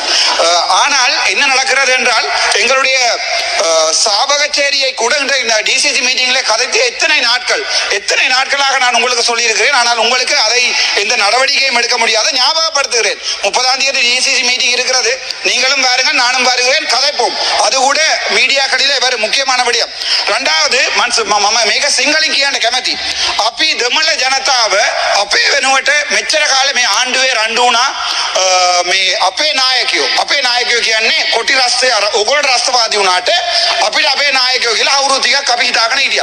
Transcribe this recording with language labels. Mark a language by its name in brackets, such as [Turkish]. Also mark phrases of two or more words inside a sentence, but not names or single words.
[Tamil] ஆனால் என்ன நடக்கிறது என்றால் எங்களுடைய சாவகச்சேரியை கூட டிசிசி மீட்டிங்ல கதைத்து எத்தனை நாட்களாக நான் உங்களுக்கு சொல்லியிருக்கிறேன். ஆனால் உங்களுக்கு அதை எந்த நடவடிக்கையும் எடுக்க முடியாத ஞாபகப்படுத்துகிறேன். 30ஆம் தேதி டிசிசி மீட்டிங் இருக்கிறது. நீங்களும் பாருங்கள், நானும் பாருகிறேன், கதைப்போம். அது கூட மீடியாக்களிலே வேறு முக்கியமான விடயம். [Sinhala] இரண்டாவது මේක සිංහලෙන් කියන්න කැමැති. අපි දෙමළ ජනතාව අපේ වෙනුවට මෙච්චර කාලේ මේ ආණ්ඩුවේ රණ්ඩු වුණා. මේ අපේ නායකයෝ කියන්නේ කොටි රස්තේ ඔයගොල්ලෝ රස්තවාදී වුණාට අපිට අපේ නායකයෝ කියලා අවුරුදු ටිකක් අපි හිතාගෙන හිටියා.